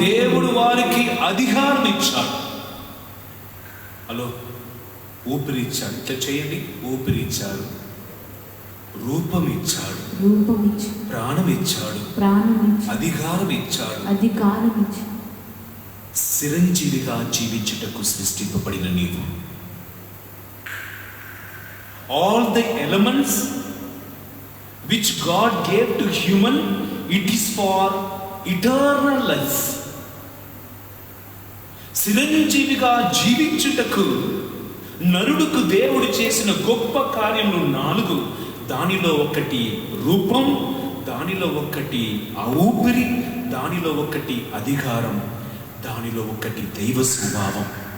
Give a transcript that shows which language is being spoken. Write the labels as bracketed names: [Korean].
[Telugu] దేవుడు వారికి అధికారం ఇచ్చాడు. హలో, ఊపిరి ఇచ్చాడు. ఇట్లా చేయండి. ఊపిరి ఇచ్చాడు, రూపం ఇచ్చాడు, ప్రాణం ఇచ్చాడు, అధికారం ఇచ్చాడు. చిరంజీవిగా జీవించుటకు సృష్టింపబడిన నీవు, [English] All the elements which God gave to human, it is for eternal life. [Telugu] చిరంజీవిగా జీవించుటకు నరుడుకు దేవుడు చేసిన గొప్ప కార్యములు 4. దానిలో ఒకటి రూపం, దానిలో ఒకటి ఆ ఊపిరి, దానిలో ఒకటి అధికారం, దానిలో ఒకటి దైవ స్వభావం.